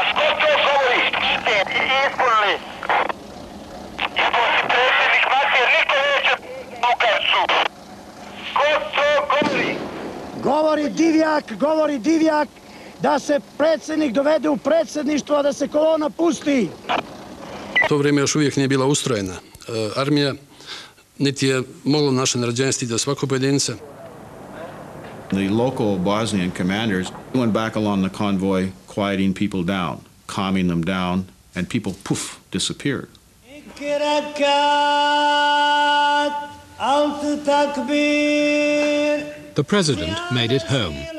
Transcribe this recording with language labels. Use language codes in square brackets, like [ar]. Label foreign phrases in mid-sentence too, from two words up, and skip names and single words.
[bs] Govori Divjak da se predsjednik dovede u predsjedništvo, a da se kolona pusti. U to vrijeme još uvijek nije bila ustrojena armija, niti je moglo naše naređenje stiti do svakog pojedinca. [en] The local Bosnian commanders went back along the convoy, quieting people down, calming them down, and people, poof, disappeared. The president made it home.